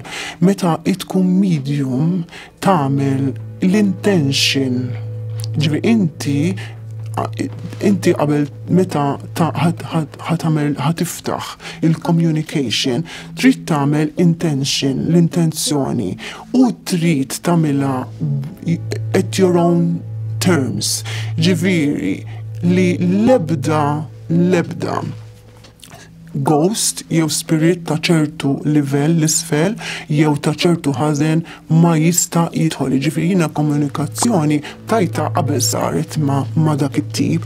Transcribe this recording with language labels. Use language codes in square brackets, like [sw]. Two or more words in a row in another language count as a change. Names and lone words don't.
[mt] Meta tkun medium tagħmel l-intention. Ġifieri inti qabel meta ħatiftaħ il-communication trid tagħmel intention, l-intenzjoni u trid tagħmilha [en] at your own terms. [mt] Ġifieri li l-ebda ghost jew spirit ta' ċertu livell l-isfel jew ta' ċertu ħażen ma jista' jidħol. Ġifieri jiena komunikazzjoni tajta qabel saret ma' dak it-tip.